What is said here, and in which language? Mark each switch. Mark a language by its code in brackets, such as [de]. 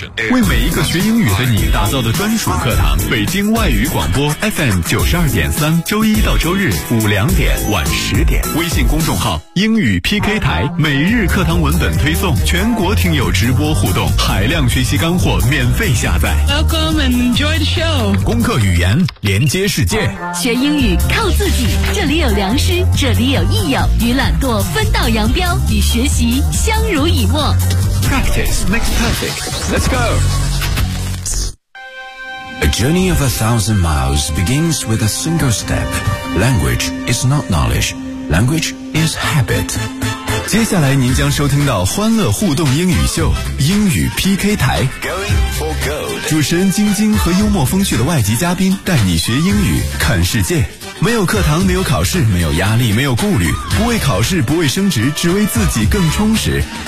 [zh] 为每一个学英语的你打造的专属课堂，北京外语广播 FM 92.3，周一到周日5-10点，微信公众号英语 PK 台，每日课堂文本推送，全国听友直播互动，海量学习干货免费下载。 [en] Welcome and enjoy the show。 [zh] 攻克语言，连接世界。学英语靠自己，这里有良师，这里有益友，与懒惰分道扬镳，与学习相濡以沫。 [en] Practice makes perfect. Let's go! A journey of 1,000 miles begins with a single step. Language is not knowledge. Language is habit. [zh] 接下来您将收听到欢乐互动英语秀，英语 PK 台。 [en] Going for gold. [zh] 主持人晶晶和幽默风趣的外籍嘉宾带你学英语，看世界。没有课堂，没有考试，没有压力，没有顾虑，不为考试，不为升职，只为自己更充实。